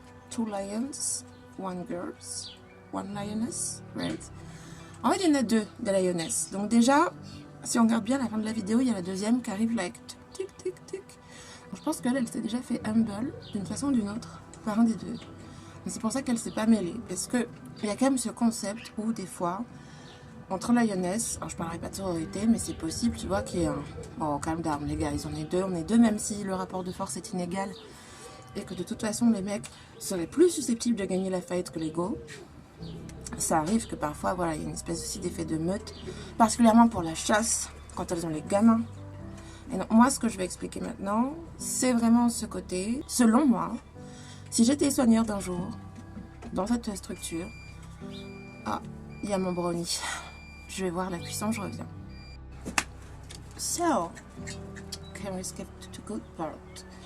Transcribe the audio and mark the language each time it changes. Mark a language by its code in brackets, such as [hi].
[en] Two lions, one girls, one lioness, right? [fr] En fait, il y en a deux des lionesses. Donc déjà, si on regarde bien la fin de la vidéo, il y a la deuxième qui arrive [en] like [fr] tic tic tic. Donc, je pense qu'elle, elle s'est déjà fait humble d'une façon ou d'une autre par un des deux. C'est pour ça qu'elle s'est pas mêlée. Parce qu'il y a quand même ce concept où des fois, entre lioness, alors je parlerai pas de sororité, mais c'est possible, tu vois, qu'il y ait un... [en] Oh, calm down [fr] les gars, on est deux, même si le rapport de force est inégal. Et que de toute façon, les mecs seraient plus susceptibles de gagner la fight que les go. Ça arrive que parfois, voilà, il y a une espèce aussi d'effet de meute, particulièrement pour la chasse, quand elles ont les gamins. Et donc, moi, ce que je vais expliquer maintenant, c'est vraiment ce côté, selon moi, si j'étais soigneur d'un jour, dans cette structure, ah, il y a mon brownie. Je vais voir la cuisson, je reviens. [en] So, can we skip to good part?